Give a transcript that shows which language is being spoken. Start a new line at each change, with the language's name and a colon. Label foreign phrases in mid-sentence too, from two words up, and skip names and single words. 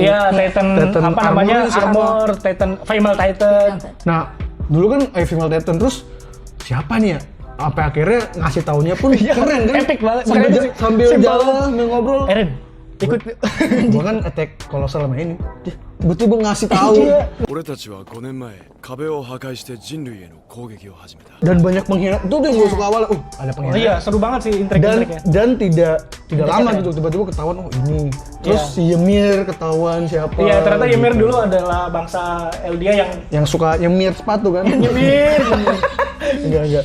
Indonesian: Iya Titan apa namanya Armor Titan Female Titan. Nah dulu kan Female Titan terus siapa nih ya? Apa akhirnya ngasih taunya pun keren kan? Epic banget. Sambil jalan sambil ngobrol. Eren ikut. Gue kan Attack kolosal sama ini. Tiba-tiba ngasih tahu.
Japanese: 俺たちは5年前壁を破壊して人類への攻撃を始めた
Indonesian: Dan banyak pengkhianat. Itu yang gue suka awal. Ada pengkhianat. Iya seru banget sih intrik-intriknya. Dan tidak lama gitu tiba-tiba ketahuan ini. Terus si Ymir ketahuan siapa. Iya ternyata Ymir gitu. dulu adalah bangsa Eldia yang suka Ymir sepatu kan. Ymir. Enggak.